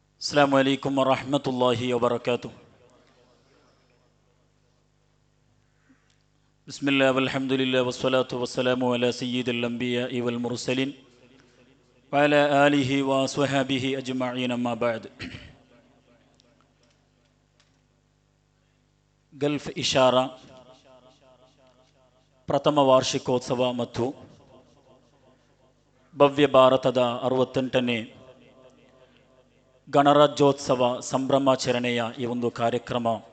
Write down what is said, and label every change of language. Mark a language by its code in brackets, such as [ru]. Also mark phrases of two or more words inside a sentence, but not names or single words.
[ar] السلام عليكم ورحمة الله وبركاته. بسم الله والحمد لله والصلاة والسلام على سيد الأنبياء والمرسلين وعلى آله وصحبه أجمعين أما بعد. [kn] ಗಲ್ಫ್ ಇಶಾರಾ ಪ್ರಥಮ ವಾರ್ಷಿಕೋತ್ಸವ ಮತ್ತು ಭವ್ಯ ಭಾರತದ 68ನೇ ಗಣರಾಜ್ಯೋತ್ಸವ ಸಂಭ್ರಮಾಚರಣೆಯ ಈ ಒಂದು ಕಾರ್ಯಕ್ರಮ